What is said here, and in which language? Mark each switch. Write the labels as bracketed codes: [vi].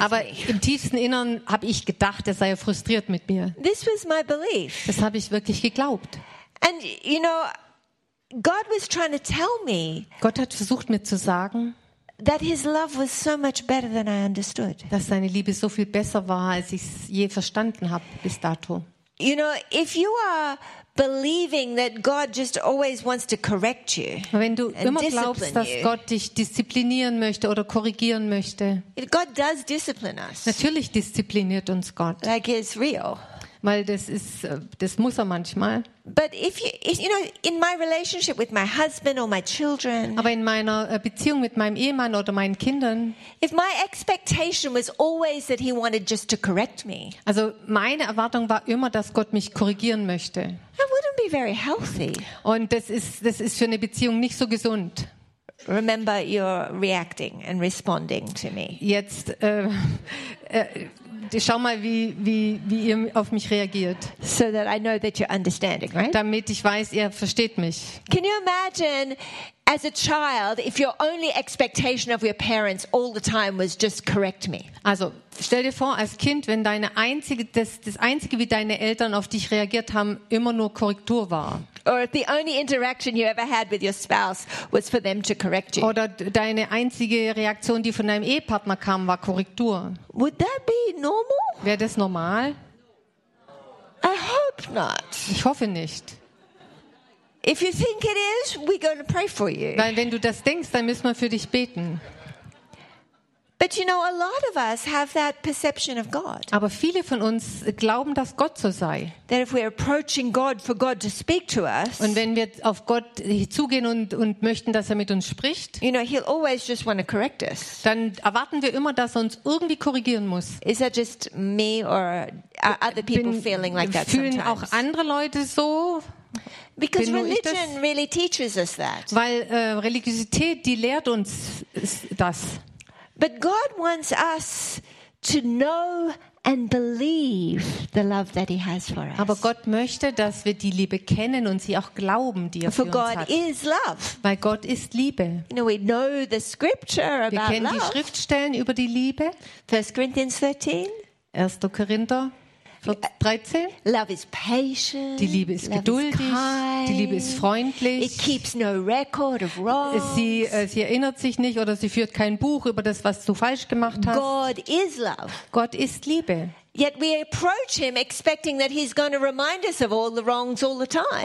[de] Aber [en] me. [de] Aber im tiefsten Innern habe ich gedacht, er sei frustriert mit mir. [en] This was my belief. [de] Das habe ich wirklich geglaubt. [en] And you know, God was trying to tell me. [de] Gott hat versucht mir zu sagen. [en] That his love was so much better than I understood. [de] Dass seine Liebe so viel besser war, als ich es je verstanden habe bis dato. [en] You know, if you are believing that God just always wants to correct you, [de] wenn du immer glaubst, dass Gott dich disziplinieren möchte oder korrigieren möchte, [en] God does discipline us. [de] Natürlich diszipliniert uns Gott. [en] Like it's real. [de] Weil das muss er manchmal. [en] But if you know in my relationship with my husband or my children. [de] Aber in meiner Beziehung mit meinem Ehemann oder meinen Kindern. [en] If my expectation was always that he wanted just to correct me. [de] Also meine Erwartung war immer, dass Gott mich korrigieren möchte. [en] That wouldn't be very healthy. [de] Und das ist für eine Beziehung nicht so gesund. [en] Remember, you're reacting and responding to me. [de] Jetzt schau mal, wie ihr auf mich reagiert. [en] So that I know that you're understanding, right? [de] Damit ich weiß, ihr versteht mich. [en] Can you imagine, as a child, if your only expectation of your parents all the time was just correct me? [de] Also stell dir vor, als Kind, wenn das einzige, wie deine Eltern auf dich reagiert haben, immer nur Korrektur war. [en] Or if the only interaction you ever had with your spouse was for them to correct you. [de] Oder deine einzige Reaktion, die von deinem Ehepartner kam, war Korrektur. [en] Would that be normal? [de] Wäre das normal? [en] I hope not. [de] Ich hoffe nicht. [en] If you think it is, we're going to pray for you. [de] Weil wenn du das denkst, dann müssen wir für dich beten. [en] But you know, a lot of us have that perception of God. [de] Aber viele von uns glauben, dass Gott so sei. [en] That if we're approaching God for God to speak to us. [de] Und wenn wir auf Gott zugehen und möchten, dass er mit uns spricht. [en] You know, he'll always just want to correct us. [de] Dann erwarten wir immer, dass er uns irgendwie korrigieren muss. [en] Is that just me or are other people feeling like that sometimes? [de] Fühlen auch andere Leute so? [en] Because religion really teaches us that. [de] Weil Religiosität, die lehrt uns das. [en] But God wants us to know and believe the love that he has for us. [de] Aber Gott möchte, dass wir die Liebe kennen und sie auch glauben, die er für uns hat. [en] God is love. [de] Weil Gott ist Liebe. [en] You know, we know the scripture about love. [de] Wir kennen die Schriftstellen über die Liebe. [en] 1 Corinthians 13. [de] 1. Korinther 13. [en] Love is patient. [de] Die Liebe ist geduldig. Die Liebe ist freundlich. [en] It keeps no record of wrongs. [de] Sie erinnert sich nicht oder sie führt kein Buch über das, was du falsch gemacht hast. [en] God is love. [de] Gott ist Liebe. [en] Yet we approach him expecting that he's going to remind us of all the wrongs all the time.